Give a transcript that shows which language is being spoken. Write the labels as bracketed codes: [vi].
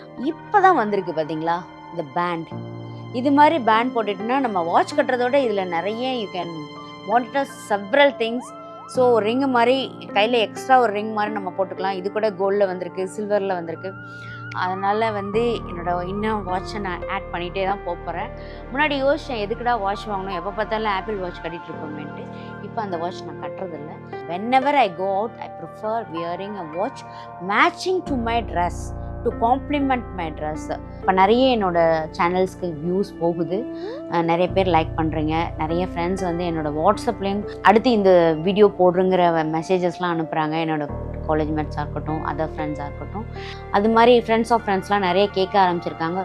[ta] இப்போ தான் வந்திருக்கு பார்த்தீங்களா இந்த பேண்ட். இது மாதிரி பேண்ட் போட்டுட்டுனா நம்ம வாட்ச் கட்டுறதோட இதில் நிறைய [en] You can monitor several things. [ta] So ring மாதிரி கையில் எக்ஸ்ட்ரா ஒரு ரிங் மாதிரி நம்ம போட்டுக்கலாம். இது கூட கோல்டில் வந்திருக்கு, சில்வரில் வந்திருக்கு. அதனால் வந்து இன்னும் வாட்சை நான் ஆட் பண்ணிகிட்டே தான் போகிறேன். முன்னாடி யோசிச்சேன் எதுக்குடா வாட்ச் வாங்கணும், எப்போ பார்த்தாலும் ஆப்பிள் வாட்ச் கட்டிகிட்டு இருக்கோமேன்ட்டு. இப்போ அந்த வாட்ச் நான் கட்டுறதில்ல. [en] whenever I go out I prefer wearing a watch matching to my dress to complement my dress. [ta] இப்போ நிறைய என்னோடய சேனல்ஸ்க்கு வியூஸ் போகுது, நிறைய பேர் லைக் பண்ணுறீங்க. நிறைய ஃப்ரெண்ட்ஸ் வந்து என்னோடய வாட்ஸ்அப்லேயும் அடுத்து இந்த வீடியோ போடுறங்கிற மெசேஜஸ்லாம் அனுப்புகிறாங்க. என்னோடய காலேஜ் மேட்ஸாக இருக்கட்டும், அதர் ஃப்ரெண்ட்ஸாக இருக்கட்டும். அது மாதிரி ஃப்ரெண்ட்ஸ் ஆஃப் ஃப்ரெண்ட்ஸ்லாம் நிறைய கேட்க ஆரம்பிச்சிருக்காங்க.